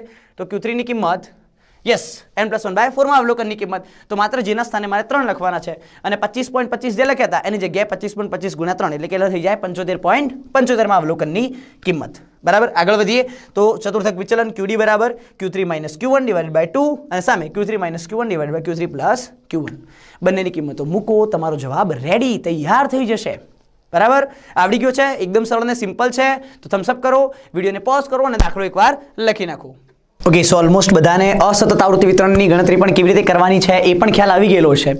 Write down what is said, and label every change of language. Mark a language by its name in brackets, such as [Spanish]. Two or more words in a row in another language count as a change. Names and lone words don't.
[Gujarati] તો Q3 ની કિંમત યસ n+1/4 માં અવલોકનની કિંમત. તો માત્ર જેના સ્થાને મારે 3 લખવાના છે અને 25.25 જે લખ્યા હતા એની જગ્યાએ 25.25 ગુણ્યા 3 એટલે કેટલા થઈ જાય? 75.75 માં અવલોકનની કિંમત. બરાબર. આગળ વધીએ તો ચતુર્થક વિચલન QD બરાબર [English] Q3 minus Q1 divided by 2 [Gujarati] અને સામે [English] Q3 minus Q1 divided by Q3 plus Q1. [Gujarati] બંનેની કિંમતો મૂકો, તમારો જવાબ રેડી તૈયાર થઈ જશે. બરાબર. આવડી ગયો છે? એકદમ સરળ અને સિમ્પલ છે. તો [English] thumbs up [Gujarati] કરો, વિડીયોને પોઝ કરો અને દાખલો એકવાર લખી નાખો. [English] okay, so almost [Gujarati] બધાને અસતત આવૃત્તિ વિતરણની ગણતરી પણ કેવી રીતે કરવાની છે એ પણ ખ્યાલ આવી ગયેલો છે.